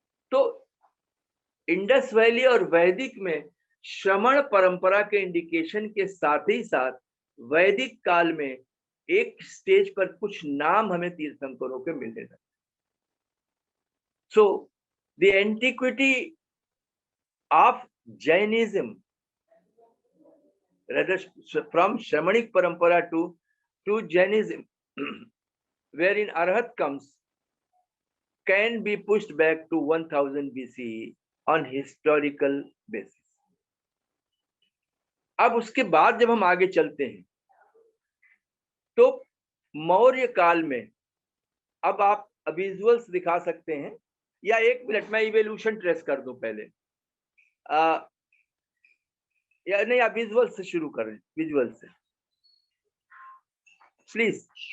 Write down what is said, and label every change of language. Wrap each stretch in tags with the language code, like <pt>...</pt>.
<hi>तो Indus valley और वैदिक में श्रमण परंपरा के इंडिकेशन के साथ ही साथ वैदिक काल में एक स्टेज पर कुछ नाम हमें तीर्थंकरों के मिलने लगे.</hi> <en>So the antiquity of Jainism, rather from Shramanic parampara to Jainism, wherein Arhat comes, can be pushed back to 1000 BCE on historical basis.</en> <hi>अब उसके बाद जब हम आगे चलते हैं तो मौर्य काल में, अब आप विजुअल्स दिखा सकते हैं, या एक मिनट मैं इवोल्यूशन ट्रेस कर दूं पहले, या नहीं, आप विजुअल से शुरू करें, विजुअल से प्लीज.</hi>